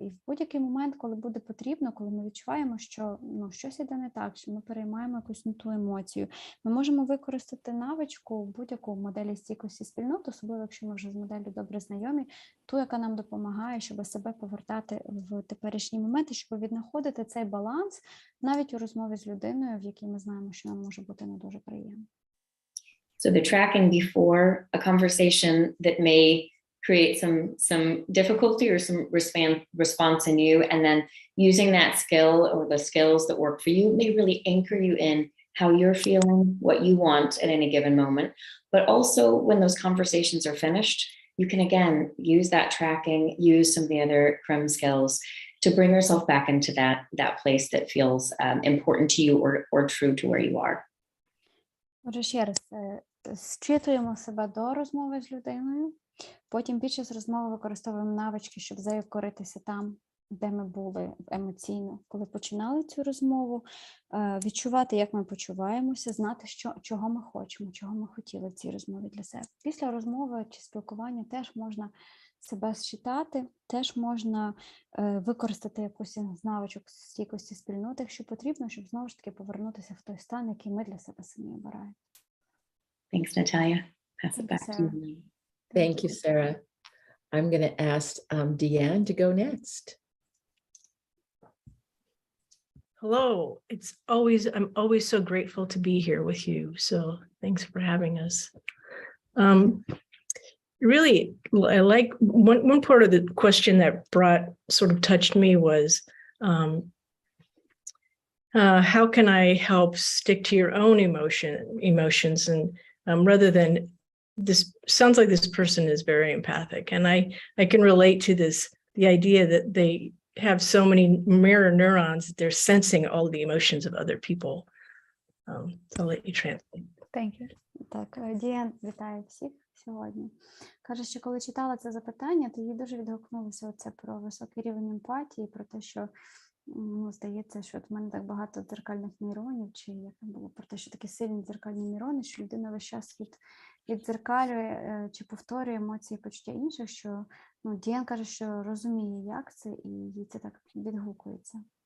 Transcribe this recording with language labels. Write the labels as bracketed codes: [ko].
[uk] І в будь-який момент, коли буде потрібно, коли ми відчуваємо, що щось іде не так, що ми переймаємо якусь не ту емоцію, ми можемо використати навичку будь-яку в моделі стійкості спільнот, особливо якщо ми вже з моделлю добре знайомі, ту, яка нам допомагає, щоб себе повертати в теперішні моменти, щоб віднаходити цей баланс навіть у розмові з людиною, в якій ми знаємо, що нам може бути не дуже приємно. [en] So the tracking before a conversation that may create some difficulty or some response in you, and then using that skill or the skills that work for you may really anchor you in how you're feeling, what you want at any given moment. But also when those conversations are finished, you can again use that tracking, use some of the other CREM skills to bring yourself back into that place that feels important to you or true to where you are. [uk] Отже, ще раз, зчитуємо себе до розмови з людиною, потім під час розмови використовуємо навички, щоб заякоритися там, де ми були емоційно, коли починали цю розмову, відчувати, як ми почуваємося, знати, чого ми хочемо, чого ми хотіли в цій розмові для себе. Після розмови чи спілкування теж можна себе зчитати, теж можна використати якусь з навичок стійкості спільноти, якщо потрібно, щоб знову ж таки повернутися в той стан, який ми для себе самі обираємо. [en] Thanks, Natalia. Pass it back to you. Thank you, Sarah. I'm going to ask Deanne to go next. Hello. I'm always so grateful to be here with you. So thanks for having us. Really, I like one part of the question that sort of touched me was, how can I help stick to your own emotions? And rather than this, sounds like this person is very empathic, and I can relate to the idea that they have so many mirror neurons that they're sensing all the emotions of other people. So I'll let you translate. Thank you. [uk] Так, Діан вітає всіх сьогодні. Каже, що коли читала це запитання, то їй дуже відгукнулося оце про високий рівень емпатії, про те, що здається, що от в мене так багато дзеркальних нейронів, чи як там було, про те, що такі сильні дзеркальні нейрони, що людина весь час віддзеркалює чи повторює емоції, почуття інших, що Діан каже, що розуміє, як це, і їй це так відгукується.